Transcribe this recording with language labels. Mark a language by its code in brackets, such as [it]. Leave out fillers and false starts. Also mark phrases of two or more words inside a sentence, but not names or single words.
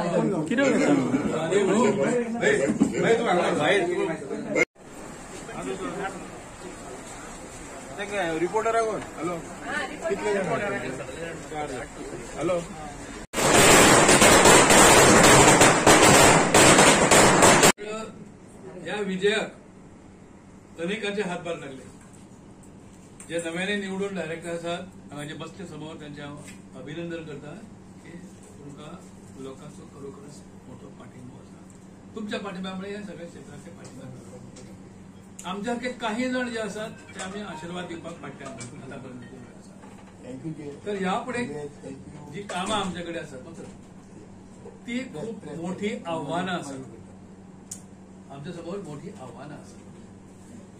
[mr] रिपोर्टर आहे कोण? हॅलो हॅलो या विजयाक अनेकांचे हातभार लागले. [kok] जे नव्याने निवडून डायरेक्टर आसात हांचे बसचे समोर त्यांचे अभिनंदन करता की तुमकां लोकांचो खरोखरच मोठो पाठिंबो आसा. [mr] तुमच्या पाठिंब्यामुळे या सगळ्या क्षेत्राचे पाठिंबा मिळाला. आमच्यासारखे काही जण जे असतात ते आम्ही आशीर्वाद [kok] दिवपाक फाटल्यान [mr] आतापर्यंत तर ह्या पुढे जी कामां आमच्याकडे असतात ती खूप मोठी आव्हानं असतात. आमच्या समोर मोठी आव्हानं असतात.